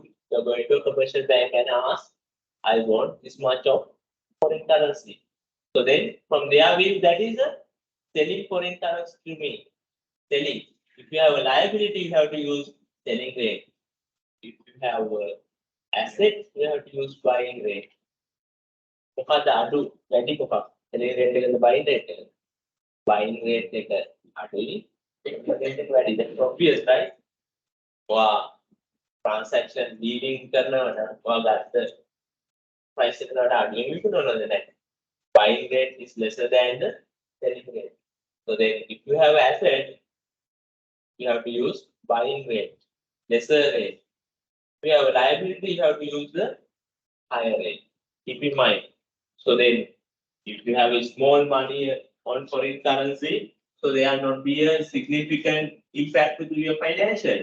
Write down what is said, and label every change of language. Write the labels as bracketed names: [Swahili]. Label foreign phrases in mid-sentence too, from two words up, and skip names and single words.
[English] You're going to a commercial bank and ask, I want this much of foreign currency. So then from there, that is a selling foreign currency to me. Selling. If you have a liability, you have to use selling rate. If you have an asset, you have to use buying rate. [Sinhala] මොකද අඩු වැඩි මොකක් [English] selling rate [Sinhala] එකද [English] buying rate [Sinhala] එක [English] buying rate [Sinhala] එක අඩුයි [English] selling rate [Sinhala] එක [English] වැඩි that's obvious right [Sinhala] ඔයා transaction dealing කරනවා නම් ඔයා ගත්ත price එකට වඩා අඩුවෙන් විකුණනවද නැහැ [English] buying rate is lesser than the selling rate so then if you have asset you have to use buying rate lesser rate if you have a liability you have to use the higher rate keep in mind. So then, if you have a small money on foreign currency, so there are not be a significant impact to your financials.